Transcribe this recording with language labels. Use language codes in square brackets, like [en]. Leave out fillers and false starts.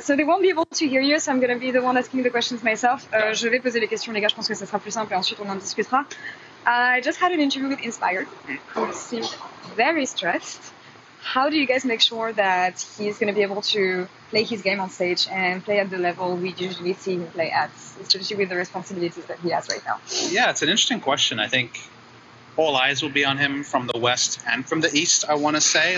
[en] So they won't be able to hear you, so I'm going to be the one asking the questions myself. [fr] Je vais poser les questions, les gars, je pense que ça sera plus simple et ensuite on en discutera. [en] I just had an interview with Inspired, who seemed very stressed. How do you guys make sure that he's going to be able to play his game on stage and play at the level we usually see him play at, especially with the responsibilities that he has right now? Yeah, it's an interesting question. I think all eyes will be on him from the West and from the East, I want to say.